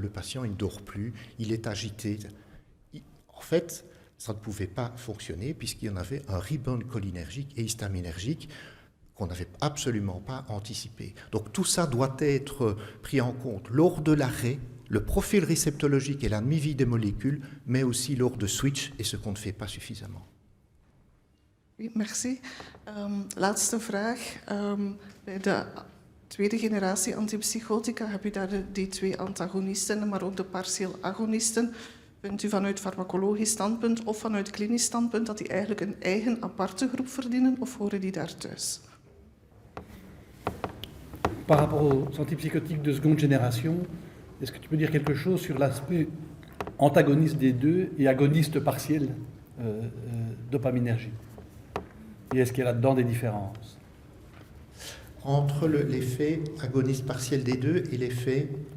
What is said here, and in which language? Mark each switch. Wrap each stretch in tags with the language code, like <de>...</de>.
<fr>Le patient, il ne dort plus, il est agité. » En fait, ça ne pouvait pas fonctionner puisqu'il y en avait un rebound cholinergique et histaminergique qu'on n'avait absolument pas anticipé. Donc tout ça doit être pris en compte lors de l'arrêt, le profil réceptologique et la demi-vie des molécules, mais aussi lors de switch, et ce qu'on ne fait pas suffisamment. Oui, merci.</fr> <nl>Laatste vraag. Bij de tweede generatie antipsychotica heb u daar die 2 antagonisten, maar ook de partieel agonisten. Vindt u vanuit farmacologisch standpunt of vanuit klinisch standpunt dat die eigenlijk een eigen aparte groep verdienen, of horen die daar thuis?</nl> <fr>Par rapport aux antipsychotiques de seconde génération, est-ce que tu peux dire quelque chose sur l'aspect antagoniste des deux et agoniste partiel dopaminergique? Et est-ce qu'il y a là-dedans des différences? Entre l'effet agoniste partiel des deux et l'effet</fr>